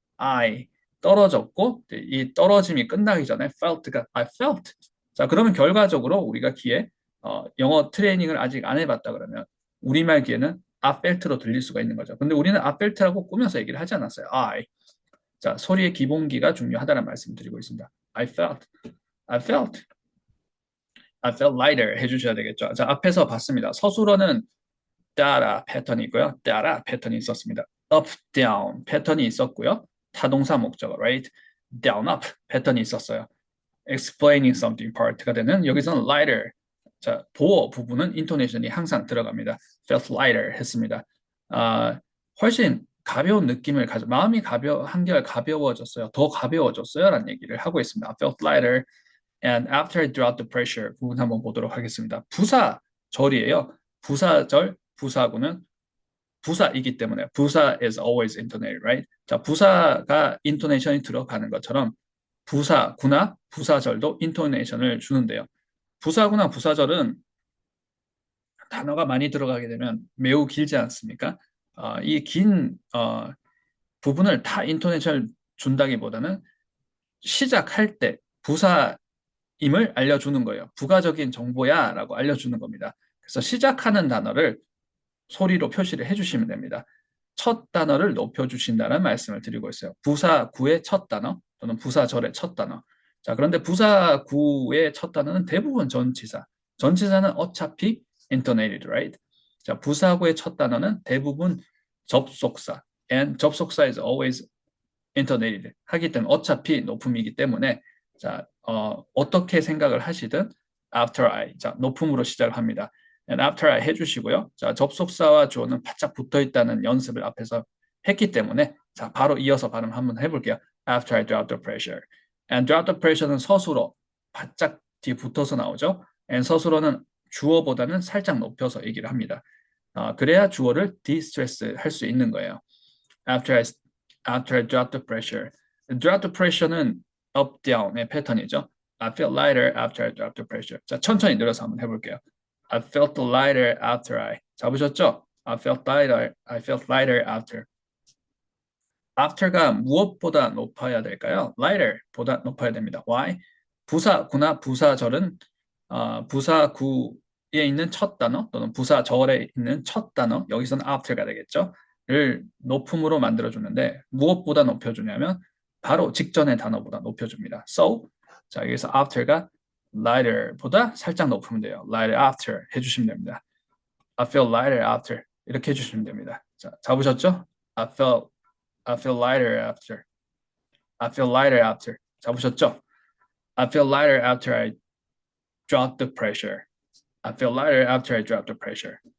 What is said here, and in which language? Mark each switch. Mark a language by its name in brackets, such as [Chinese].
[Korean] I 떨어졌고 이 떨어짐이 끝나기 전에 felt가 I felt. 자, 그러면 결과적으로 우리가 귀에 영어 트레이닝을 아직 안 해봤다 그러면 우리말 귀에는 I felt로 들릴 수가 있는 거죠. 근데 우리는 I felt라고 꾸며서 얘기를 하지 않았어요. [English] I. [Korean] 자, 소리의 기본기가 중요하다는 말씀 드리고 있습니다. [English] I felt, I felt, I felt lighter [Korean] 해주셔야 되겠죠. 자, 앞에서 봤습니다. 서술어는 따라 패턴이 있고요. 따라 패턴이 있었습니다. up, down 패턴이 있었고요. 타동사 목적어, right? down, up 패턴이 있었어요. [English] explaining something part가 [Korean] 되는 여기서는 [English] lighter. [Korean] 자, 보어 부분은 intonation이 항상 들어갑니다. [English] felt lighter [Korean] 했습니다. 훨씬 가벼운 느낌을 마음이 한결 가벼워졌어요. 더 가벼워졌어요. 라는 얘기를 하고 있습니다. [English] I felt lighter and after I dropped the pressure [Korean] 부분 한번 보도록 하겠습니다. 부사절이에요. 부사절, 부사구는 부사이기 때문에 부사 [English] is always intonated, right? [Korean] 자, 부사가 intonation이 들어가는 것처럼 부사구나 부사절도 intonation을 주는데요. 부사구나 부사절은 단어가 많이 들어가게 되면 매우 길지 않습니까? 이 긴 부분을 다 인토네이션을 준다기보다는 시작할 때 부사임을 알려주는 거예요. 부가적인 정보야 라고 알려주는 겁니다. 그래서 시작하는 단어를 소리로 표시를 해주시면 됩니다. 첫 단어를 높여주신다는 말씀을 드리고 있어요. 부사구의 첫 단어 또는 부사절의 첫 단어. 자, 그런데 부사구의 첫 단어는 대부분 전치사. 전치사는 어차피 intonated, right? 자, 부사구의 첫 단어는 대부분 접속사. [English] And 접속사 is always intonated. [Korean] 하기 때문에 어차피 높음이기 때문에 자, 어떻게 생각을 하시든 after I. 자, 높음으로 시작을 합니다. [English] And after I [Korean] 해주시고요. 자, 접속사와 주어는 바짝 붙어 있다는 연습을 앞에서 했기 때문에 자, 바로 이어서 발음 한번 해볼게요. [English] After I drop the pressure. [Korean] And drop the pressure는 서술어 바짝 뒤에 붙어서 나오죠. And 서술어는 주어보다는 살짝 높여서 얘기를 합니다. 그래야 주어를 de-stress 할 수 있는 거예요. [English] After I drop the pressure. drop the pressure는 up, down의 패턴이죠. I feel lighter after I drop the pressure. [Korean] 자, 천천히 늘어서 한번 해볼게요. [English] I felt lighter after I. [Korean] 잡으셨죠? [English] I felt lighter after. [Korean] after가 무엇보다 높아야 될까요? lighter보다 높아야 됩니다. [English] Why? [Korean] 부사구나 부사절은 부사구에 있는 첫 단어 또는 부사절에 있는 첫 단어 여기서는 after가 되겠죠. 를 높음으로 만들어주는데 무엇보다 높여주냐면 바로 직전의 단어보다 높여줍니다. So 자 여기서 after가 lighter보다 살짝 높으면 돼요. lighter after 해주시면 됩니다. [English] I feel lighter after [Korean] 이렇게 해주시면 됩니다. [English] 자 [Korean] 잡으셨죠? [English] I feel lighter after. I feel lighter after. 잡으셨죠? I feel lighter after I drop the pressure. I feel lighter after I drop the pressure.